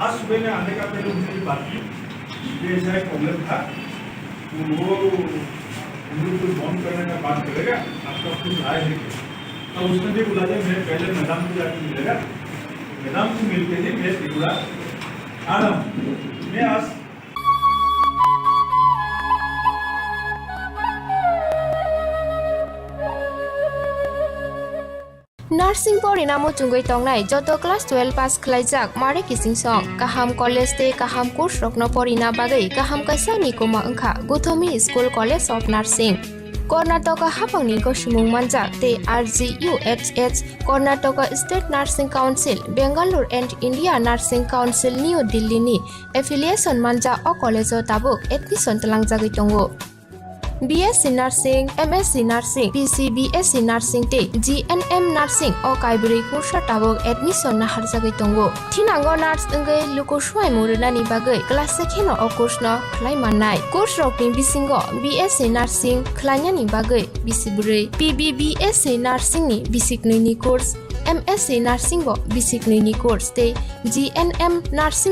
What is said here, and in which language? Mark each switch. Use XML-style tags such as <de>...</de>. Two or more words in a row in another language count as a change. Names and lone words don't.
<hi>आज सुबह में आने का पहले उनसे बात की, ये ऐसा एक प्रॉब्लम था, वो उनको कुछ बॉन्ड करने का बात करेगा, आपका कुछ राय है तो उसने भी बुला दिया। मैं पहले मैदान को जाकर मिलेगा, मैदान को मिलते ही मैं त्रिपुरा आ रहा हूँ। मैं आज</hi> <trp>नार्सिंग परिणामो चुंगै तंगनाय जतो क्लास 12 पास खलाइजाक मारे किसिं सं काहाम कॉलेज ते काहाम कोर्स रखनो परिना बागै काहाम कासानि कोमा अंखा गुथोमी स्कूल कॉलेज ऑफ नर्सिंग कर्नाटक हाफांनि गसुमुं मानजाक ते RGUHH कर्नाटक स्टेट नर्सिंग काउंसिल बेंगालुरु एंड इंडिया नर्सिंग काउंसिल न्यू दिल्ली नि एफिलिएशन मानजा अ कॉलेज ताबुक एडमिशन तलांगजागै तंगो। BSc Nursing, MSc Nursing, PCBSc Nursing te GNM Nursing o kaibri kursa tabok admission na harjagai tongo. Thinango nurse engai luko swai muruna ni bagai class sekheno o course no khlai mannai. Course rok ni bisingo BSc Nursing khlaina ni bagai bisibrei, PBBSc Nursing ni bisiknoi ni course, MSc Nursing bo basic ni course te GNM Nursing</trp>